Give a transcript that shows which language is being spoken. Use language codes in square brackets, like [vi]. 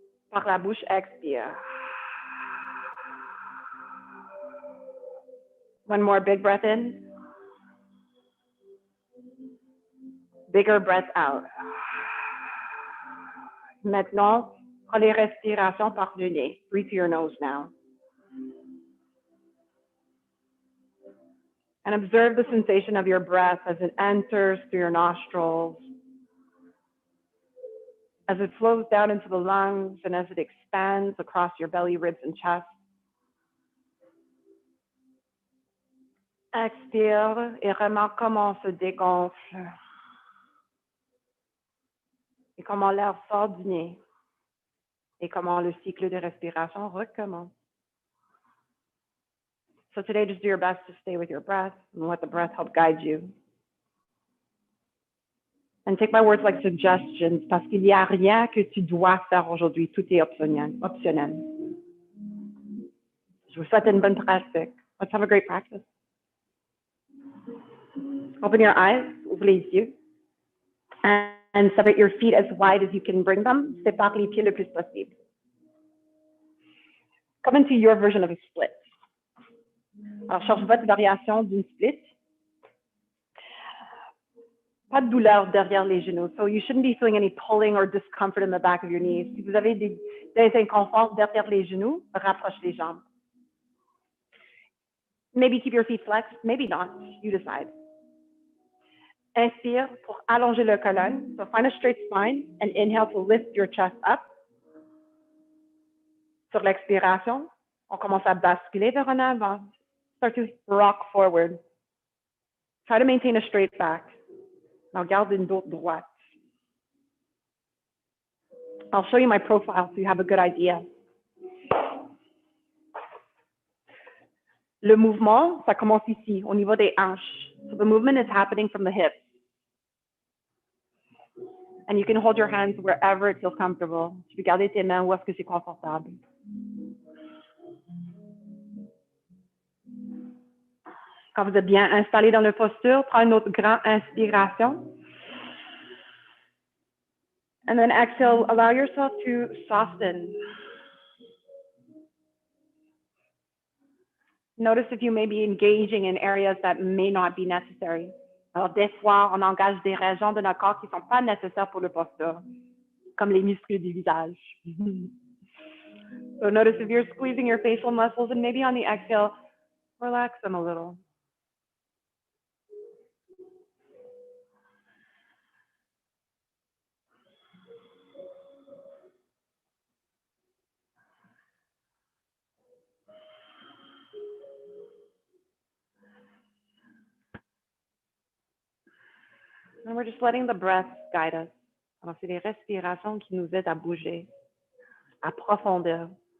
[fr] Par la bouche, expire. [en] One more big breath in. Bigger breath out. [fr] Maintenant, prends les respirations par le nez. [en] Breathe through your nose now. And observe the sensation of your breath as it enters through your nostrils as it flows down into the lungs and as it expands across your belly, ribs, and chest. [fr] Expire et remarque comment on se dégonfle et comment l'air sort du nez et comment le cycle de respiration recommence. [en] So today, just do your best to stay with your breath and let the breath help guide you. And take my words like suggestions, [fr] parce qu'il n'y a rien que tu dois faire aujourd'hui. Tout est optionnel. Je vous souhaite une bonne pratique. [en] Let's have a great practice. Open your eyes, [fr] ouvre les yeux. [en] And separate your feet as wide as you can bring them. [fr] Sépare les pieds le plus possible. [en] Come into your version of a split. [fr] Alors, cherche votre variation d'une split. Pas de douleur derrière les genoux. [en] So you shouldn't be feeling any pulling or discomfort in the back of your knees. [fr] Si vous avez des inconforts derrière les genoux, rapproche les jambes. [en] Maybe keep your feet flexed, maybe not. You decide. [fr] Inspire pour allonger le colonne. [en] So find a straight spine and inhale to lift your chest up. [fr] Sur l'expiration, on commence à basculer vers en avant. [en] Start to rock forward. Try to maintain a straight back. [fr] Now garde une dos droite. [en] I'll show you my profile so you have a good idea. [fr] Le mouvement, ça commence ici, au niveau des hanches. [en] So the movement is happening from the hips. And you can hold your hands wherever it feels comfortable. [fr] Tu peux garder tes mains où est-ce que c'est confortable. Quand vous êtes bien installé dans la posture, prends une autre grande inspiration. [en] And then exhale, allow yourself to soften. Notice if you may be engaging in areas that may not be necessary. [fr] Alors, des fois, on engage des régions de notre corps qui ne sont pas nécessaires pour le posture, comme les muscles du visage. [en] So notice if you're squeezing your facial muscles and maybe on the exhale, relax them a little. And we're just letting the breath guide us. [fr] Alors, c'est les respirations qui nous aident à bouger, à profondeur.